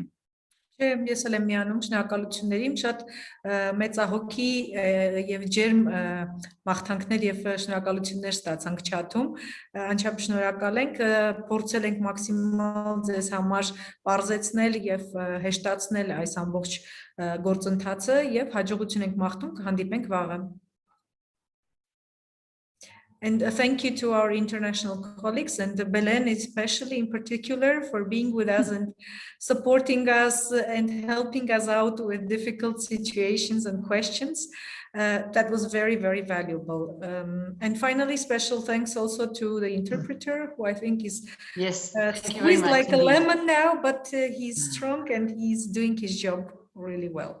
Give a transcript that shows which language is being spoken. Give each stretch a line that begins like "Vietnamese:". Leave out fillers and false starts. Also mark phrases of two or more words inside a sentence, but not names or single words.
Armenian: Չէ, ես էլ եմ միանում շնորհակալություններին, շատ մեծահոգի եւ ջերմ մաղթանքներ եւ շնորհակալություններ ստացանք չաթում, անչափ շնորհակալ ենք, փորձել ենք մաքսիմալ ձեզ համար բարձեցնել եւ հեշտացնել այս ամբողջ գործընթացը եւ հաջողություն ենք մաղթում, կհանդիպենք վաղը։
English: And thank you to our international colleagues and Belen especially in particular for being with us and supporting us and helping us out with difficult situations and questions. That was very, very valuable. And finally, special thanks also to the interpreter, who I think is squeezed like a lemon now, but he's strong and he's doing his job really well.